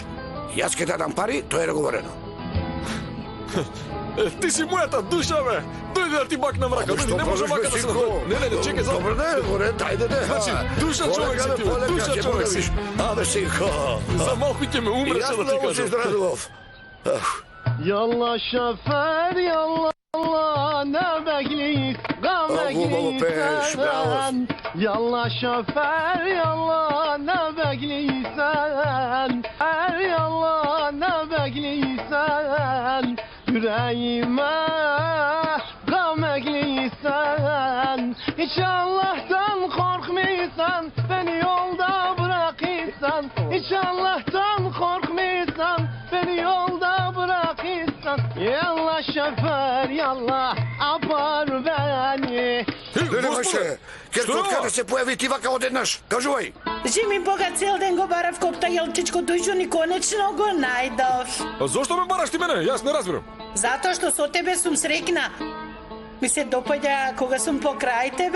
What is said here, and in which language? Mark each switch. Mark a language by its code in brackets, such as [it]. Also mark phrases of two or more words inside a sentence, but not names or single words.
[mk] Јас ќе дадам пари, тоа е договорено. Ти си мојата душа, бе! Дојди да ти бакнам рака, дојди, не може вака да се направи. Не, чекај, за... Добре, ајде. Значи, душа човек си ти, бе, душа човек си. Абе, синко. За малку ќе ме умреше да ти кажам. [tr] Yallah şoför yallah Allah ne bekliyiz sen. Yallah şoför yallah ne bekliysen. Yallah ne bekliysen. Yüreğime gam ekliysen. Hiç Allah'tan korkmaysan, beni yolda bırakırsan. Hiç Allah'tan korkmaysan, beni yolda bırakırsan. Yallah şoför yallah apar beni. [mk] Леле, маше, Керко, откаде се појави ти вака одеднаш? Кажувај. Жими Бога, цел ден го барав коптагелчичко дујджун и конечно го најдов. А зошто ме бараш ти мене? Јас не разбирам. Затоа што со тебе сум срекна. Ми се допаѓа кога сум покрај тебе.